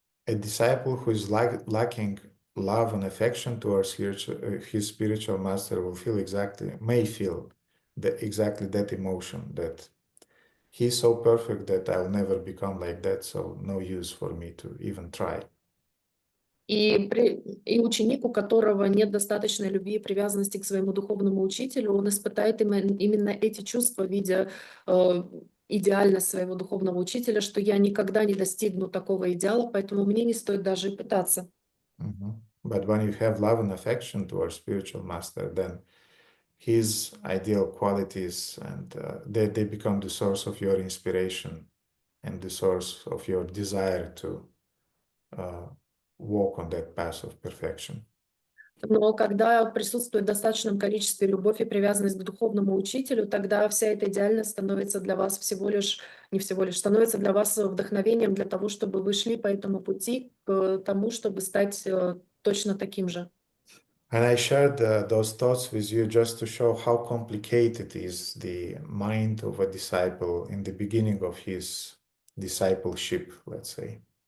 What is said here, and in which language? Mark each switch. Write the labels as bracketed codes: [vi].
[en] A disciple who is lacking love and affection towards his spiritual master may feel exactly that emotion, that he's so perfect that I'll never become like that, so no use for me to even try. [ru] И ученик, у которого нет достаточной любви и привязанности к своему духовному учителю, он испытает именно эти чувства, видя идеальность своего духовного учителя, что я никогда не достигну такого идеала, поэтому мне не стоит даже и пытаться. [en] But when you have love and affection towards spiritual master, then his ideal qualities and they become the source of your inspiration and the source of your desire to walk on that path of perfection. [ru] Но когда присутствует в достаточном количестве любовь и привязанность к духовному учителю, тогда вся эта идеальность становится для вас становится для вас вдохновением для того, чтобы вы шли по этому пути к тому, чтобы стать точно таким же. [en] And I shared those thoughts with you just to show how complicated is the mind of a disciple in the beginning of his discipleship, let's say.